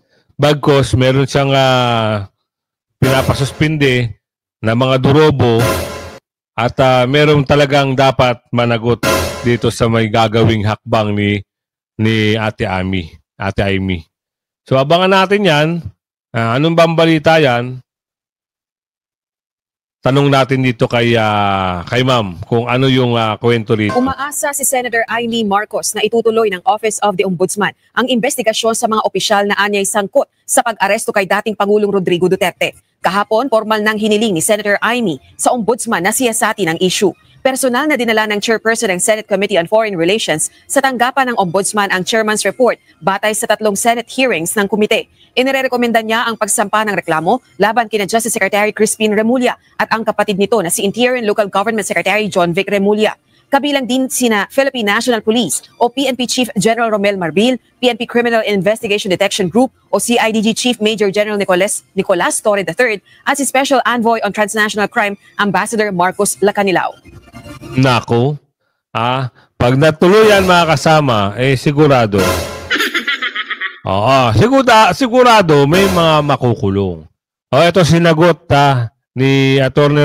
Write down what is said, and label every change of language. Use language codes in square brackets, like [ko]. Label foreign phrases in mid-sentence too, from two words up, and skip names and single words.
[tl] Bagkos, meron siyang pinapasuspinde na mga durobo at meron talagang dapat managot dito sa may gagawing hakbang ni Ate Amy. So, abangan natin yan. Anong bang balita yan? Tanong natin dito kay ma'am kung ano yung kwento rito. Umaasa si Senator Amy Marcos na itutuloy ng Office of the Ombudsman ang investigasyon sa mga opisyal na anyay sangkot sa pag-aresto kay dating Pangulong Rodrigo Duterte. Kahapon, formal nang hiniling ni Senator Amy sa Ombudsman na siyasatin ang issue. Personal na dinala ng chairperson ng Senate Committee on Foreign Relations sa tanggapan ng Ombudsman ang chairman's report batay sa 3 Senate hearings ng komite. Inirekomenda niya ang pagsampa ng reklamo laban kina Justice Secretary Crispin Remulla at ang kapatid nito na si Interior and Local Government Secretary John Vic Remulla. Kabilang din sina Philippine National Police o PNP Chief General Romel Marbil, PNP Criminal Investigation Detection Group o CIDG Chief Major General Nicolas Torre III at si Special Envoy on Transnational Crime Ambassador Marcos Lacanilao. Nako, pag natuluyan mga kasama, sigurado. Sigurado may mga makukulong. Ito sinagot ni Atty.